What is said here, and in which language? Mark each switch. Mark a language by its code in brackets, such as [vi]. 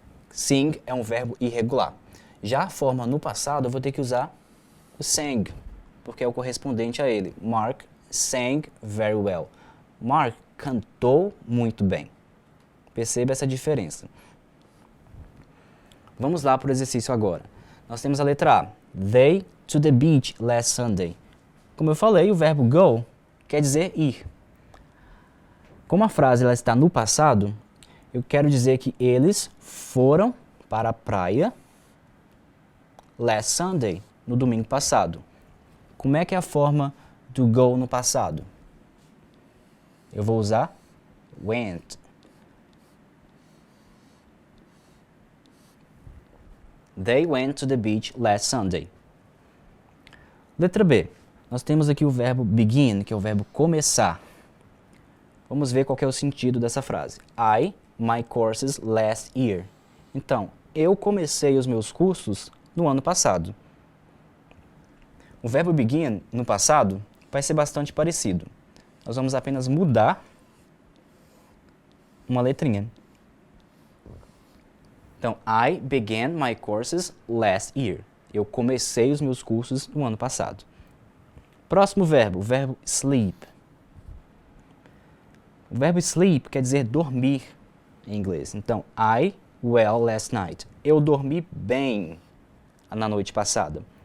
[pt] Sing é um verbo irregular. Já a forma no passado eu vou ter que usar o sang, porque é o correspondente a ele. [en] Mark sang very well. [pt] Mark cantou muito bem. Perceba essa diferença. Vamos lá para o exercício agora. Nós temos a letra A. [en] They to the beach last Sunday. [pt] Como eu falei, o verbo go quer dizer ir. Como a frase ela está no passado, eu quero dizer que eles foram para a praia [en] last Sunday, [pt] no domingo passado. Como é que é a forma do go no passado? Eu vou usar went. [en] They went to the beach last Sunday. [pt] Letra B. Nós temos aqui o verbo begin, que é o verbo começar. Vamos ver qual que é o sentido dessa frase. [en] I, my courses last year. [pt] Então, eu comecei os meus cursos no ano passado. O verbo begin, no passado, vai ser bastante parecido. Nós vamos apenas mudar uma letrinha. [en] Então, I began my courses last year. [pt] Eu comecei os meus cursos no ano passado. Próximo verbo, o verbo sleep. O verbo sleep quer dizer dormir em inglês. Então, [en] I well last night. [pt] Eu dormi bem na noite passada.